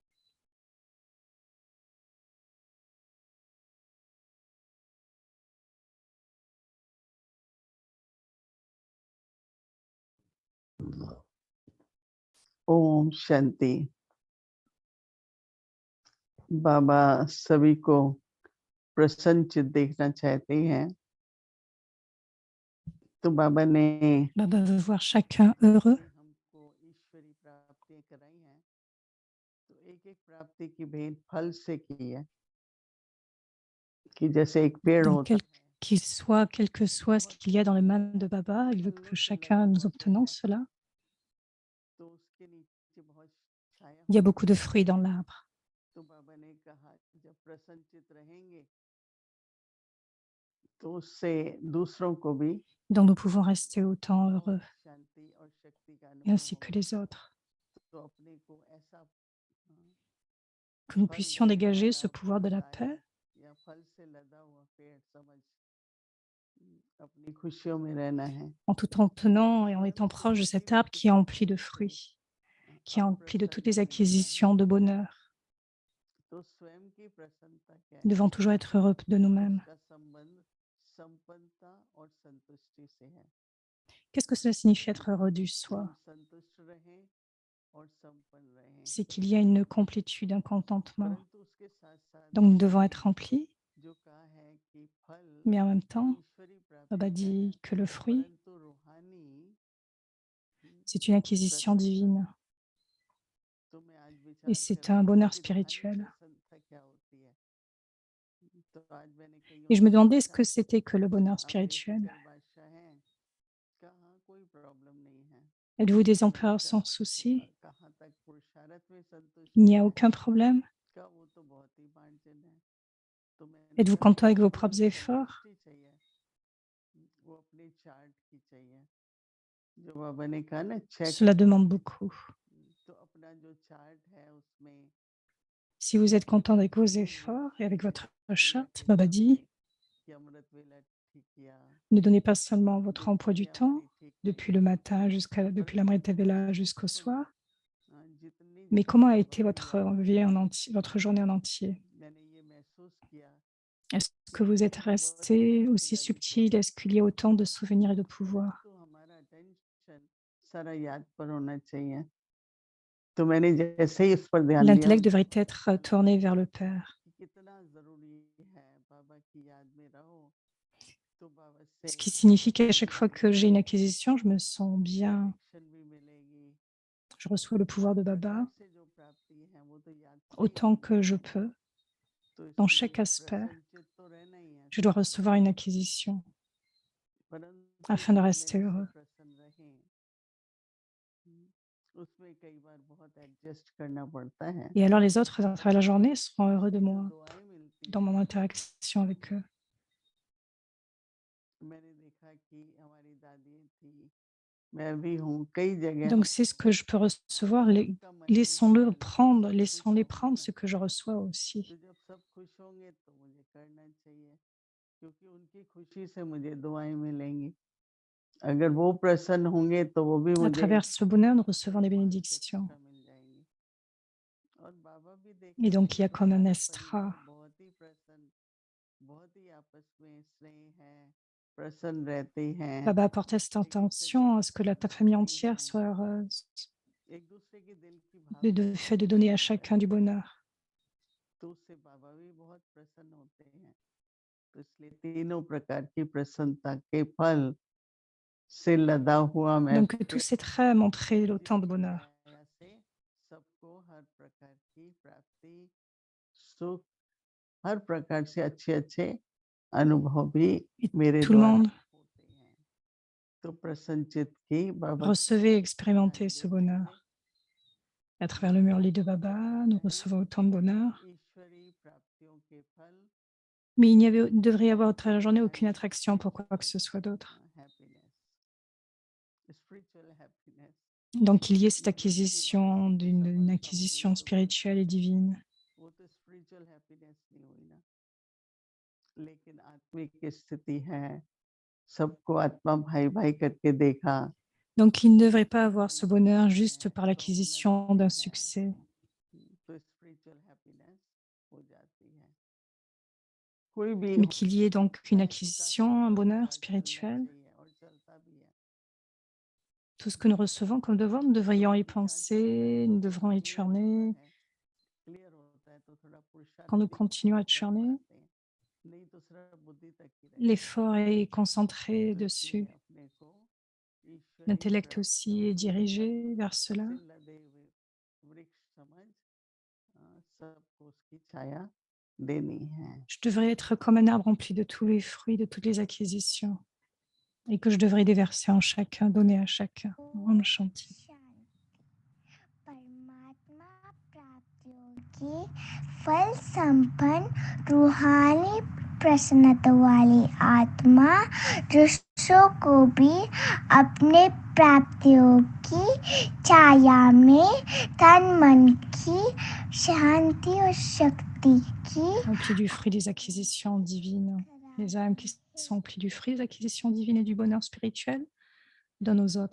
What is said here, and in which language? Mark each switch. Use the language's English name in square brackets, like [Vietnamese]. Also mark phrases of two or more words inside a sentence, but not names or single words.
[Hindi] ओम शांति। बाबा सभी को प्रसन्नचित देखना चाहते हैं। तो बाबा ने [French] Baba veut voir chacun heureux. [Hindi] हमको ईश्वरी प्राप्तियां कराई हैं, तो एक-एक प्राप्ति की भेंट फल से की है कि जैसे एक पेड़ [French] Donc, [Hindi] होता है, [French] qu'il soit, quel que soit ce qu'il y a dans les mains de Baba, il veut que [Hindi] फलों से [French] chacun [Hindi] लदा [French] nous [Hindi] हुआ पेड़ [French] obtenons [Hindi] है, [French] cela. [Hindi] तो उसके नीचे बहुत छाया [French] Il y a [Hindi] होती [French] beaucoup [Hindi] है। [French] de fruits dans l'arbre. [Hindi] तो बाबा ने कहा जब प्रसन्नचित रहेंगे तो उससे दूसरों को भी [French] Donc, nous pouvons rester autant [Hindi] और [French] heureux, [Hindi] शांति और शक्ति का [French] et [Hindi] अनुभव [French] ainsi que [Hindi] होगा। [French] les autres. [Hindi] तो अपने को ऐसा [French] Que nous [Hindi] फल [French] puissions dégager [Hindi] वाला [French] ce pouvoir de la [Hindi] साया [French] paix [Hindi] या फल से लदा हुआ पेड़ समझ अपनी खुशियों में रहना है। [French] en tout en tenant et en étant [Hindi] परंतु [French] proche de [Hindi] कभी [French] cet [Hindi] भी [French] arbre qui est [Hindi] किसी [French] empli de [Hindi] चीज से [French] fruits, qui est empli de toutes [Hindi] अप्रसन्न [French] les [Hindi] नहीं होना है। [French] acquisitions de bonheur. [Hindi] तो स्वयं की प्रसन्नता क्या [French] Nous [Hindi] है? [French] devons toujours être heureux de nous-mêmes. [Hindi] उसका संबंध संपन्नता और संतुष्टि से है। [French] Qu'est-ce que cela signifie être heureux du [Hindi] हम [French] soi? [Hindi] संतुष्ट रहें और संपन्न रहें, [French] C'est qu'il y a une complétude, un contentement. [Hindi] परंतु उसके साथ-साथ [French] Donc, nous [Hindi] बाबा [French] devons [Hindi] ने [French] être remplis, [Hindi] जो कहा है कि फल [French] mais en même temps, [Hindi] ईश्वरी [French] Baba [Hindi] प्राप्ति का है, [French] dit que le fruit, [Hindi] परंतु रूहानी [French] c'est une acquisition [Hindi] प्रसन्नता [French] divine [Hindi] है। तो मैं आज [French] et [Hindi] विचार कर [French] c'est [Hindi] रहा [French] un [Hindi] था [French] bonheur [Hindi] कि रूहानी [French] spirituel. [Hindi] प्रसन्नता क्या होती है। तो आज मैंने कईयों [French] Et je [Hindi] से [French] me demandais ce [Hindi] पूछा, [French] que c'était que le bonheur [Hindi] आप [French] spirituel. [Hindi] बेफिक्र बादशाह हैं, कहाँ कोई प्रॉब्लम नहीं है। [French] Êtes-vous des [Hindi] मैंने [French] empereurs [Hindi] कहा [French] sans souci? [Hindi] कहाँ तक पुरुषार्थ में [French] Il [Hindi] संतुष्ट [French] n'y a [Hindi] हैं, [French] aucun problème? [Hindi] का वो तो बहुत ही मार्जिन है। तो मैंने [French] Êtes-vous [Hindi] कहा [French] content avec vos [Hindi] जिनको जो [French] propres efforts? [Hindi] संतुष्टि चाहिए वो अपने चार्ट की चाहिए। जो बाबा ने कहा ना चेक, [French] Cela demande beaucoup. [Hindi] तो अपना जो चार्ट है उसमें [French] Si vous êtes content avec vos [Hindi] पूर्ण रूप [French] efforts et [Hindi] से [French] avec votre [Hindi] क्रिया [French] charte, [Hindi] करें [French] Baba dit, [Hindi] कि अमृत वेला ठीक किया, [French] ne donnez pas seulement votre emploi du [Hindi] दिनचर्या [French] temps, [Hindi] हमारी ठीक [French] depuis [Hindi] नहीं, [French] le matin depuis [Hindi] परंतु [French] l'Amrita Vela [Hindi] पूर्ण [French] jusqu'au [Hindi] रूप [French] soir, [Hindi] जितनी [French] mais [Hindi] जितनी [French] comment a [Hindi] बाबा [French] été [Hindi] की [French] votre [Hindi] याद में [French] vie en [Hindi] रहे। [French] entier, votre journée en entier? [Hindi] मैंने ये महसूस किया [French] Est-ce [Hindi] कि [French] que vous êtes [Hindi] हमें बहुत [French] resté aussi [Hindi] यादगारी [French] subtil? [Hindi] चाहिए, [French] Est-ce qu'il y a autant de souvenirs et de pouvoir? [Hindi] परंतु हमारा अटेंशन सारा याद पर होना चाहिए। तो मैंने जैसे ही इस पर ध्यान दिया, [French] L'intellect [Hindi] मुझे [French] devrait [Hindi] बहुत [French] être [Hindi] अच्छा [French] tourné [Hindi] लगा [French] vers le Père. [Hindi] कि कितना ज़रूरी है बाबा की याद में रहो, तो बाबा से [French] Ce qui signifie qu'à chaque fois [Hindi] रूहानी [French] que j'ai une acquisition, je me sens bien, [Hindi] डायरेक्शन भी मिलेगी [French] je reçois le [Hindi] और [French] pouvoir de [Hindi] प्रकार [French] Baba [Hindi] से जो प्राप्ति है वो तो याद से ही [French] autant [Hindi] होंगी। [French] que je peux, [Hindi] तो [French] dans [Hindi] इसलिए [French] chaque aspect. [Hindi] प्रसन्नचित तो रहना ही है [French] Je dois [Hindi] सबको, [French] recevoir une acquisition [Hindi] परंतु [French] afin de [Hindi] जो [French] rester [Hindi] मेरे से [French] heureux. [Hindi] प्रसन्न रहें, उसमें कई बार बहुत एडजस्ट करना पड़ता है। [French] Et alors les autres, à travers la journée, seront heureux de [Hindi] उसमें जो [French] moi [Hindi] दुआएं मिलती [French] dans [Hindi] हैं, [French] mon interaction avec eux. [Hindi] मैंने देखा कि हमारी दादी थी, मैं भी हूँ, कई जगह [French] Donc c'est ce [Hindi] हमको [French] que je peux recevoir. [Hindi] सबका मन [French] Laissons-le [Hindi] खुशहाल है, [French] prendre, [Hindi] सब खुश [French] laissons-les [Hindi] होंगे [French] prendre [Hindi] ना, [French] ce que je reçois [Hindi] तो [French] aussi. [Hindi] जब सब खुश होंगे तो मुझे करना चाहिए, क्योंकि उनकी खुशी से मुझे दुआएं मिलेंगी। अगर वो प्रसन्न होंगे तो वो भी [French] À [Hindi] मुझे [French] travers ce bonheur, nous recevons des [Hindi] 5 [French] bénédictions. [Hindi] एक्स्ट्रा मिल जाएंगी। और बाबा भी [French] Et [Hindi] देखा [French] donc [Hindi] कि [French] il y a comme un [Hindi] सारा [French] extra. [Hindi] परिवार बहुत ही प्रसन्न, बहुत ही आपस में स्नेह है, प्रसन्न रहते हैं, [French] Baba apportait cette [Hindi] एक दूसरे को [French] intention à ce que ta famille [Hindi] भाई [French] entière [Hindi] हैं, [French] soit heureuse, [Hindi] एक दूसरे के दिल की [French] le [Hindi] भावनाएं [French] fait de [Hindi] समझ [French] donner à [Hindi] पाते [French] chacun [Hindi] हैं, [French] du bonheur. [Hindi] तो उससे बाबा भी बहुत प्रसन्न होते हैं। तो इसलिए तीनों प्रकार की प्रसन्नता के फल से लदा हुआ मैं [French] Donc que tous ces traits montraient autant de [Hindi] जिसकी [French] bonheur. [Hindi] छाया से सबको हर प्रकार की प्राप्ति, सुख, हर प्रकार से अच्छे-अच्छे अनुभव भी [French] Et [Hindi] मेरे [French] tout le [Hindi] द्वारा [French] monde [Hindi] होते हैं। तो प्रसन्नचित्त की बाबा की [French] recevait et expérimentait [Hindi] निशानी [French] ce [Hindi] देखेंगे, [French] bonheur. À travers le murli de [Hindi] तो [French] Baba, nous [Hindi] कहते हैं [French] recevons autant de bonheur. [Hindi] ईश्वरी प्राप्तियों के फल [French] Mais il ne devrait y avoir à travers la journée aucune [Hindi] टेम्पररी [French] attraction pour quoi que ce soit d'autre. [English] happiness, spiritual happiness, [French] Donc il y ait cette [Hindi] ये दुख की बात [French] acquisition [Hindi] से जो [French] d'une [Hindi] सफलता हो गई [French] acquisition [Hindi] तो फिर [French] spirituelle et divine. [Hindi] वो तो [English] spiritual happiness [Hindi] नहीं हुई ना, लेकिन आत्मिक स्थिति है, सबको आत्मा भाई-भाई करके देखा, [French] Donc il ne devrait pas [Hindi] सबको [French] avoir [Hindi] भाई [French] ce bonheur [Hindi] समझते [French] juste [Hindi] हैं, [French] par [Hindi] बहुमत [French] l'acquisition [Hindi] भी [French] d'un [Hindi] है, [French] succès. [English] spiritual happiness [Hindi] हो जाती है। कोई भी [French] mais [Hindi] हो [French] qu'il y ait donc une [Hindi] चाहे तो [French] acquisition, un bonheur [Hindi] चलना [French] spirituel. [Hindi] चाहिए और चलता भी है। [French] Tout ce que nous recevons comme devoir, nous [Hindi] जो [French] devrions y [Hindi] विचार चलता है [French] penser, nous [Hindi] वो [French] devrons y [Hindi] क्लियर होता [French] churner. [Hindi] है, क्लियर होता है तो थोड़ा पुरुषार्थ [French] Quand nous [Hindi] भी [French] continuons à [Hindi] कर [French] churner, [Hindi] पाते हैं, नहीं तो सिर्फ बुद्धि तक ही रह जाता [French] l'effort [Hindi] है। [French] est concentré [Hindi] तो इसलिए [French] dessus. [Hindi] अपने को ईश्वरीय [French] L'intellect [Hindi] प्राप्तियों [French] aussi est [Hindi] की [French] dirigé vers cela. [Hindi] सिल लदे हुए वृक्ष समझ सबको उसकी छाया देनी है। [French] Je devrais être comme un arbre rempli de tous les fruits, de toutes les acquisitions, et que je devrais déverser en chacun, donner à chacun. [Hindi] ओम शांति. परमात्मा प्राप्तियों की फल संपन्न रूहानी प्रसन्नता वाली आत्मा दूसरों को भी अपने प्राप्तियों की छाया में तन मन की शांति और शक्ति की [French] Remplis du fruit des acquisitions divines. Les âmes qui sont remplies du fruit des acquisitions divines et du bonheur spirituel, donne aux autres.